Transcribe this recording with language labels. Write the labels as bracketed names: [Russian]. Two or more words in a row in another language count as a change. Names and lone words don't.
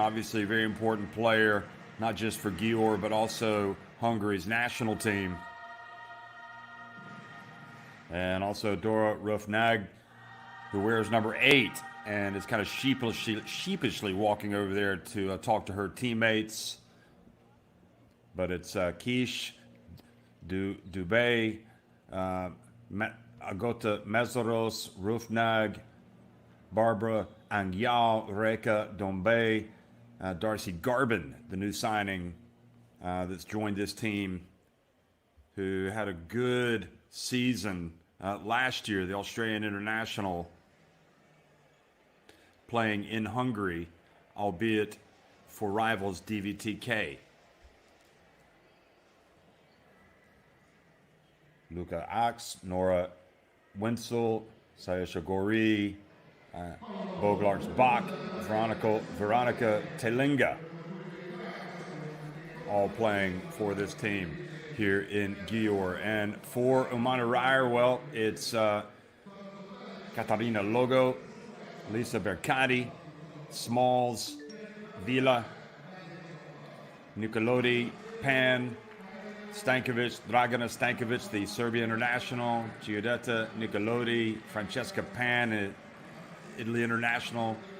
[English] Obviously a very important player, not just for Gyor, but also Hungary's national team. And also Dora Rufnag, who wears number 8 and is kind of sheepishly walking over there to talk to her teammates. But it's Kish, Dubé, Agota Mezaros, Rufnag, Barbara Angyal, Reka Dombe, Darcy Garbin, the new signing that's joined this team, who had a good season last year, the Australian international, playing in Hungary, albeit for rivals DVTK. Luca Ax, Nora Wenzel, Sayesha Gori, Boglarts Bach, Veronica Telinga, all playing for this team here in Gyor. And for Umana Reyer, well, it's Katarina Logo, Lisa Bercati, Smalls, Vila, Nicolodi, Pan, Stankovic, Dragana Stankovic, the Serbia international, Giudetta Nicolodi, Francesca Pan, Italy international,